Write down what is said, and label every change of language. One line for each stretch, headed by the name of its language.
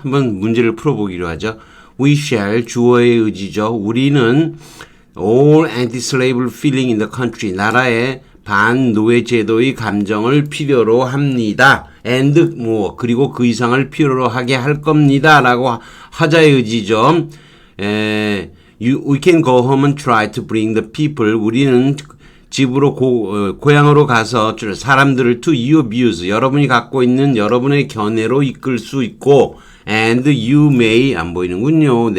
Korean: 한번 문제를 풀어보기로 하죠.
English: We shall
Korean: 주어의 의지죠. 우리는
English: all anti-slavery feeling in the country
Korean: 나라의 반노예 제도의 감정을 필요로 합니다.
English: and
Korean: 그리고 그 이상을 필요로 하게 할 겁니다. 라고 하자의 의지죠.
English: We can go home and try to bring the people.
Korean: 우리는 집으로 고향으로 가서 사람들을
English: to your views
Korean: 여러분이 갖고 있는 여러분의 견해로 이끌 수 있고
English: and you may
Korean: 안 보이는군요.